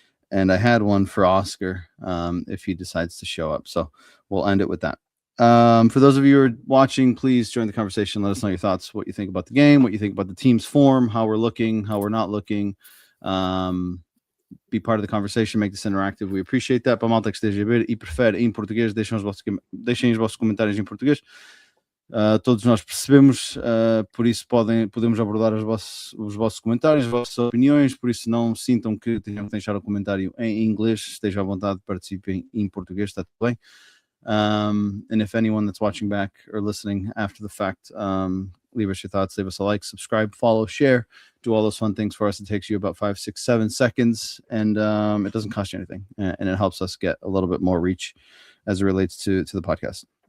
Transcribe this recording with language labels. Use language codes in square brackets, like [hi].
[en] And I had one for Oscar if he decides to show up. So we'll end it with that. For those of you who are watching, please join the conversation. Let us know your thoughts, what you think about the game, what you think about the team's form, how we're looking, how we're not looking. Be part of the conversation, make this interactive. We appreciate that. [pt] Para a malta que esteja a ver e prefere em português, deixem os vossos comentários em português. Todos nós percebemos, por isso podemos abordar os vossos comentários, as vossas opiniões, por isso não sintam que tenham que deixar o comentário em inglês, estejam à vontade, participem em português, está tudo bem. [en] And if anyone that's watching back or listening after the fact, leave us your thoughts, leave us a like, subscribe, follow, share, do all those fun things for us. It takes you about 5, 6, 7 seconds, and it doesn't cost you anything, and it helps us get a little bit more reach as it relates to the podcast.